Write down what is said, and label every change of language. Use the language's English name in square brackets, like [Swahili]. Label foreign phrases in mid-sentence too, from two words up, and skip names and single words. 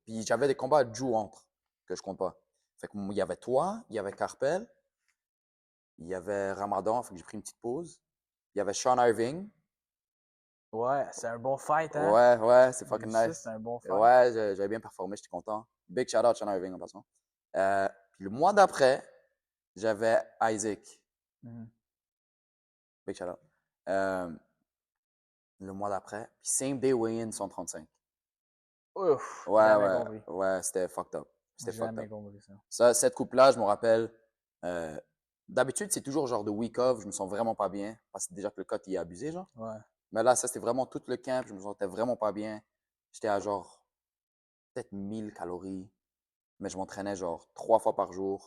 [French] Puis j'avais des combats à Jew entre, que je compte pas. Fait que il y avait toi, il y avait Carpel, il y avait Ramadan, fait que j'ai pris une petite pause. Il y avait Sean Irving. Ouais, c'est un bon fight, hein? Ouais, ouais, c'est J'ai fucking vu ça, nice. c'est un bon fight. Ouais, j'avais bien performé, j'étais content. [English] Big shout out [French] Sean Irving en passant. Puis le mois d'après, j'avais Isaac. Mhm. [English] Big shout out. [French] Euh, le mois d'après. [English] Puis same day weigh-in 135. [French] Ouf, Ouais, jamais ouais, compris. ouais, c'était [English] fucked up. [French] C'était fucked Jamais up. compris ça. Ça, cette coupe-là, je me rappelle. euh, D'habitude, c'est toujours genre de [English] week off, [French] je me sens vraiment pas bien. Parce que déjà que le cut, il est abusé, genre. Ouais. Mais là, ça, c'était vraiment tout le camp, je me sentais vraiment pas bien. J'étais à genre peut-être 1000 calories, mais je m'entraînais genre 3 fois par jour.